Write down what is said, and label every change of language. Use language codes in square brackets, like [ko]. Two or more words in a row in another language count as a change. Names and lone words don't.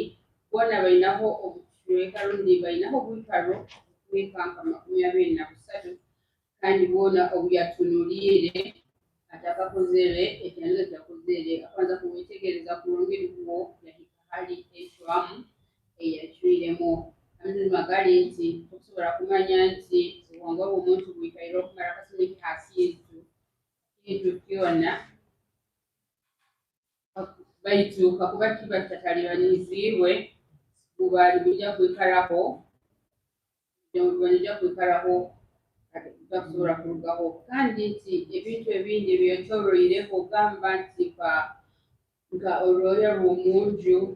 [nyo] bona bainaho obucweka rundi bainaho obwikaro bw'ekanka 23 kandi boona obuyatunulire atakakozere ekyandika kyakozere akwanza kuwetegereza kulungi luwo yahika hali eshwamu eyachwiremu amazima magali nti okusobola kumanya nti obuwangwa bw'omuntu bwikaire okumala akasumi hasi kintu kyona baitu kakuba kiba kitatalibanizibwe bubali bujja kwikalaho bujja kwikalaho bakusobola kulugaho kandi nti ebintu ebindi byekyolwoireho gamba nti nga olwoya lw'omunju